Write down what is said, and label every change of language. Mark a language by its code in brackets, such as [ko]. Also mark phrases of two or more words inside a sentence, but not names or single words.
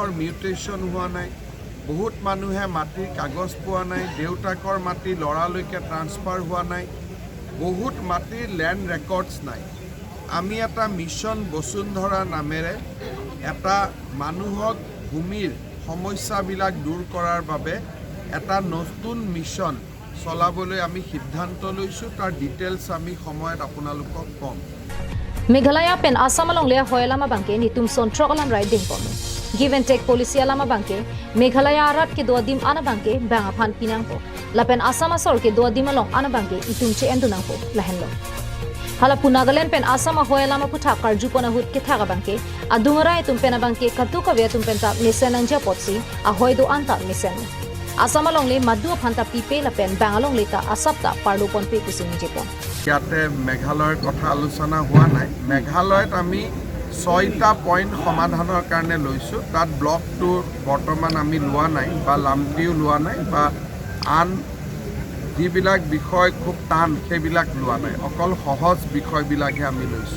[as] মিউটেশন হোৱা নাই বহুত মানুহে মাটিৰ কাগজ পোৱা নাই দেউতাকৰ মাটি লৰালৈকে ট্ৰান্সফাৰ হোৱা নাই বহুত মাটিৰ [en] land records [as] নাই আমি এটা মিছন বসুন্ধৰা নামেৰে এটা মানুহক ভূমিৰ সমস্যাবিলাক দূৰ কৰাৰ বাবে এটা নতুন মিছন চলাবলৈ আমি সিদ্ধান্ত লৈছো তাৰ ডিটেইলছ আমি সময়ত আপোনালোকক কম [mjw] Meghalaya pen Assam along le hoyalama banke nitum sontrokalam riding pon [en] give and take policy [mjw] alama banke Meghalaya arat ke doadim ana banke banga phan pinang po lapen Assam asor ke doadim along ana banke itum che endunang po lahenlo hala punagalen pen Assam hoyalama putha karju pona hut ke thaga banke adungara itum pena banke katuka ve tum penta mesen anja potsi a hoido anta mesen Assam along le madu phanta pipe lapen bangalong leta asapta parlo pon pe kusing jepon [as] ইয়াতে মেঘালয়ৰ কথা আলোচনা হোৱা নাই মেঘালয়ত আমি 6টা পইণ্ট সমাধানৰ কাৰণে লৈছো তাত ব্লকটো বৰ্তমান আমি লোৱা নাই বা লামটিও লোৱা নাই বা আন যিবিলাক বিষয় খুব টান সেইবিলাক লোৱা নাই অকল সহজ বিষয়বিলাকহে আমি লৈছো